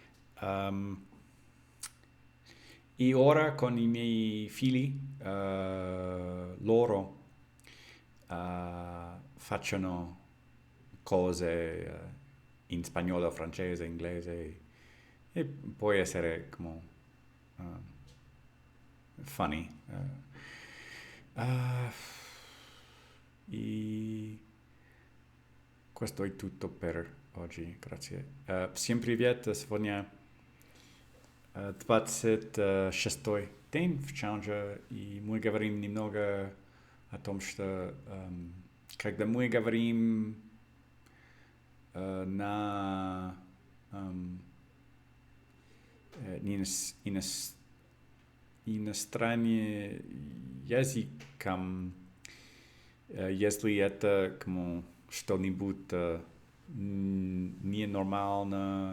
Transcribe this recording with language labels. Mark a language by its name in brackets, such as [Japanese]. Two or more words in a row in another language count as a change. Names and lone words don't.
[Italian] E ora con i miei figli, loro facciano cose in spagnolo, francese, inglese e può essere come funny. E questo è tutto per oggi, grazie. [Russian] Всем привет, сегодня 26-й день в челлендже, и мы говорим немного о том, что когда мы говорим на иностранный языком, если это что-нибудь ненормально.